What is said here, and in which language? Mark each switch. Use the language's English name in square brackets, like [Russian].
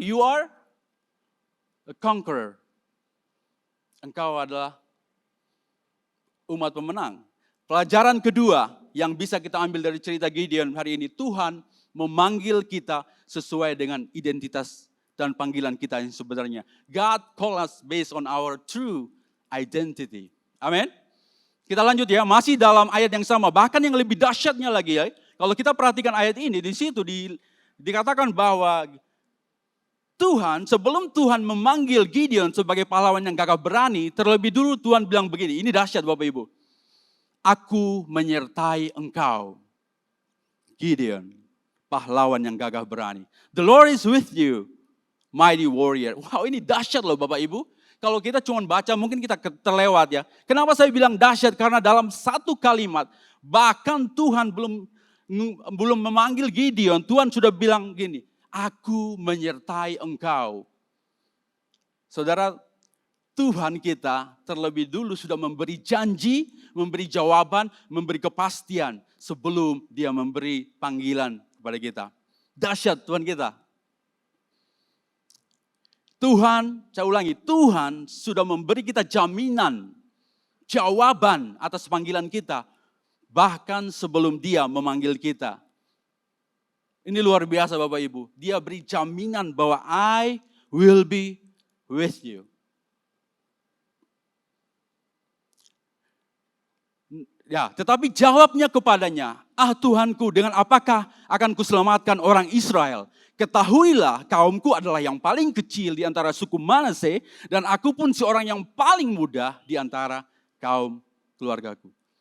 [English] You are a conqueror. [Indonesian] Engkau adalah umat pemenang. Pelajaran kedua yang bisa kita ambil dari cerita Gideon hari ini, Tuhan memanggil kita sesuai dengan identitas dan panggilan kita yang sebenarnya. [English] God call us based on our true identity. [Indonesian] Amin. Kita lanjut ya, masih dalam ayat yang sama, bahkan yang lebih dahsyatnya lagi ya. Kalau kita perhatikan ayat ini, di situ dikatakan bahwa Tuhan, sebelum Tuhan memanggil Gideon sebagai pahlawan yang gagah berani, terlebih dulu Tuhan bilang begini, ini dahsyat Bapak Ibu. Aku menyertai engkau. Gideon, pahlawan yang gagah berani. [English] The Lord is with you, mighty warrior. [Indonesian] Wow, ini dahsyat loh Bapak Ibu. Kalau kita cuma baca mungkin kita terlewat ya. Kenapa saya bilang dahsyat? Karena dalam satu kalimat, bahkan Tuhan belum memanggil Gideon, Tuhan sudah bilang gini, aku menyertai engkau. Saudara, Tuhan kita terlebih dulu sudah memberi janji, memberi jawaban, memberi kepastian sebelum dia memberi panggilan kepada kita. Dahsyat Tuhan kita. Tuhan, saya ulangi, Tuhan sudah memberi kita jaminan, jawaban atas panggilan kita. Bahkan sebelum dia memanggil kita. Ini luar biasa Bapak Ibu. Dia beri jaminan bahwa [English] I will be with you. [Indonesian] Ya, tetapi jawabnya kepadanya, Tuhanku, dengan apakah akan kuselamatkan orang Israel? Ketahuilah kaumku adalah yang paling kecil di antara suku Manase, dan aku pun seorang yang paling muda di antara kaum keluargaku.